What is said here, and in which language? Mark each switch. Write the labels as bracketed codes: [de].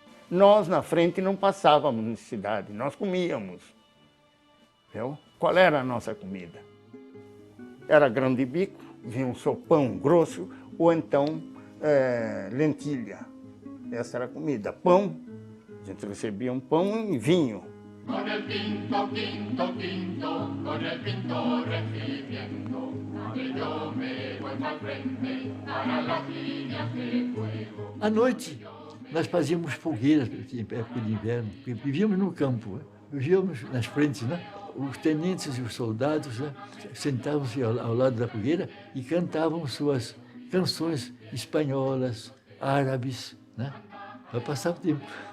[pt] Nós, na frente, não passávamos necessidade, nós comíamos. Viu? Qual era a nossa comida? Era grão de bico, vinha um sopão grosso, ou então lentilha. Essa era a comida. Pão, a gente recebia um pão e vinho. [es] Con el quinto, quinto, quinto, con el quinto recibiendo, yo me voy al frente para las líneas de fuego. [pt] À noite, nós fazíamos fogueiras, em época de inverno, vivíamos no campo, vivíamos nas frentes, né? Os tenentes e os soldados, né, sentavam-se ao lado da fogueira e cantavam suas canções espanholas, árabes, né, para passar o tempo.